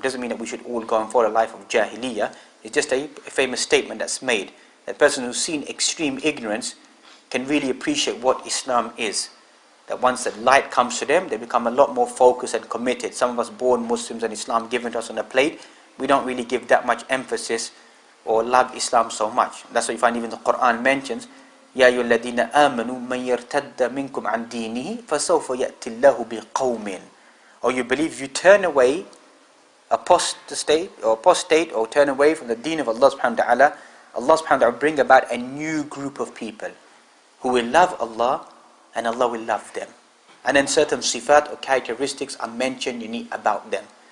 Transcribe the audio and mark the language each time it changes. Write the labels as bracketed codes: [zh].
[en] Doesn't mean that we should all go and follow a life of jahiliyyah. It's just a famous statement that's made. That person who's seen extreme ignorance can really appreciate what Islam is. That once that light comes to them, they become a lot more focused and committed. Some of us born Muslims and Islam given to us on a plate, we don't really give that much emphasis or love Islam so much. That's why you find even the Quran mentions, [ar] يَا أَيُّهَا الَّذِينَ آمَنُوا مَنْ يَرْتَدَّ مِنْكُمْ عَنْ دِينِهِ فَسَوْفَ يَأْتِ اللَّهُ بِقَوْمٍ. [en] Or you believe if you turn away, apostate or turn away from the deen of Allah subhanahu wa ta'ala, Allah subhanahu wa ta'ala will bring about a new group of people who will love Allah and Allah will love them. And then certain sifat or characteristics are mentioned about them.